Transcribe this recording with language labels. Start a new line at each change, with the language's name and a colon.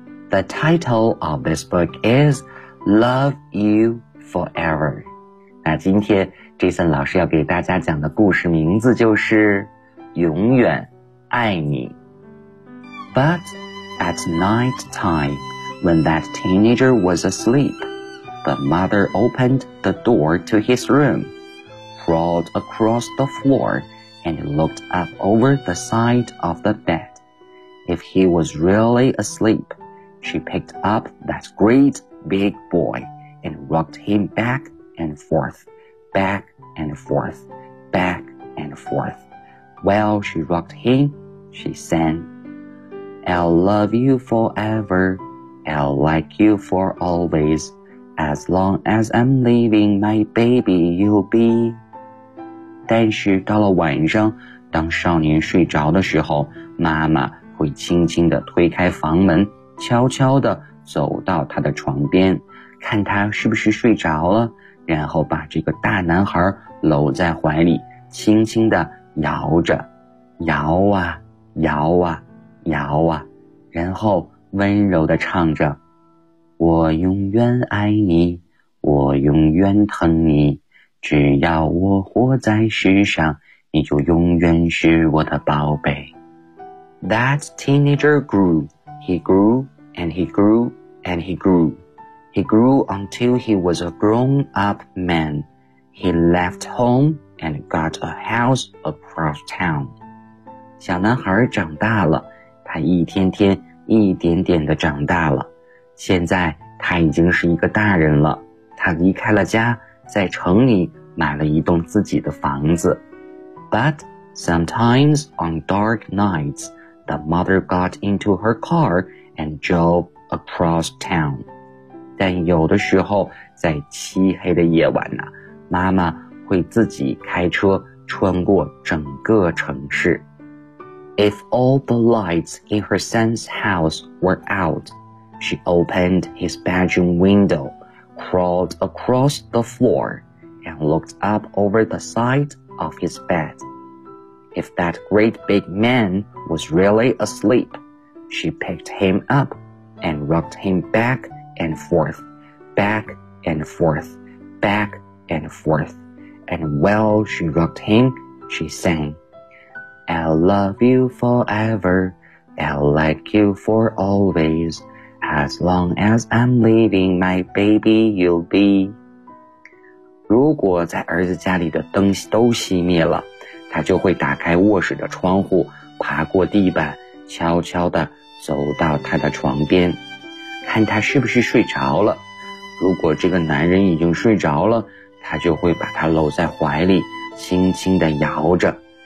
English: The title of this book is Love You Forever.
Chinese: 那今天 Jason 老师要给大家讲的故事名字就是永远爱你。
English: But at night time, when that teenager was asleep, the mother opened the door to his room, crawled across the floor, and looked up over the side of the bed. If he was really asleepShe picked up that great big boy and rocked him back and forth, back and forth, back and forth. While she rocked him, she sang, I'll love you forever, I'll like you for always. As long as I'm living, my baby, you'll be.
Chinese: 但是到了晚上，当少年睡着的时候，妈妈会轻轻地推开房门，悄悄地走到他的床边，看他是不是睡着了，然后把这个大男孩搂在怀里，轻轻地摇着，摇啊摇啊摇啊，然后温柔地唱着，我永远爱你，我永远疼你，只要我活在世上，你就永远是我的宝贝。
English: That teenager grew, he grew, and he grew, and he grew. He grew until he was a grown-up man. He left home and got a house across town.
Chinese: 小男孩长大了，他一天天一点点地长大了，现在他已经是一个大人了，他离开了家，在城里买了一栋自己的房子。
English: But sometimes on dark nights, the mother got into her car and drove across town.
Chinese: 但有的时候在漆黑的夜晚呢，妈妈会自己开车穿过整个城市。
English: If all the lights in her son's house were out, she opened his bedroom window, crawled across the floor, and looked up over the side of his bed. If that great big man was really asleep, she picked him up and rocked him back and forth, back and forth, back and forth. And while she rocked him, she sang. I'll love you forever, I'll like you for always, as long as I'm leaving my baby you'll be.
Chinese: 如果在儿子家里的灯都熄灭了，他就会打开卧室的窗户，爬过地板，悄悄地走到他的床边，看他是不是睡着了。如果这个男人已经睡着了，他就会把他搂在怀里，轻轻地摇着。